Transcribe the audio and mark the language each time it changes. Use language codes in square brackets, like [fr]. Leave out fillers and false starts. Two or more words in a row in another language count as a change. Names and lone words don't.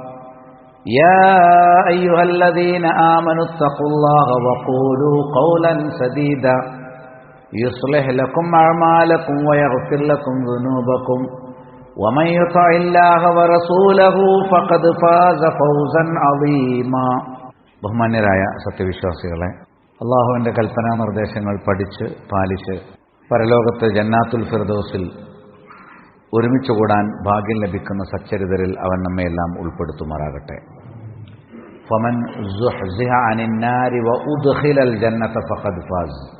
[ar] يا أيها الذين آمنوا اتقوا الله وقولوا قولا سديدا يصلح لكم أعمالكم ويغفر لكم ذنوبكم ومن يطع الله ورسوله فقد فاز فوزا عظيما [ml] ബഹുമാന്യരായ സത്യവിശ്വാസികളെ, അല്ലാഹുവിന്റെ കൽപ്പനാ നിർദ്ദേശങ്ങൾ പഠിച്ച് പാലിച്ച് പരലോകത്തെ ജന്നാത്തുൽ ഫിർദൗസിൽ ഒരുമിച്ച് കൂടാൻ ഭാഗ്യം ലഭിക്കുന്ന സച്ചരിതരിൽ അവൻ നമ്മയെല്ലാം ഉൾപ്പെടുത്തുമാറാകട്ടെ. [ar] فمن زحزح عن النار وأدخل الجنة فقد فاز.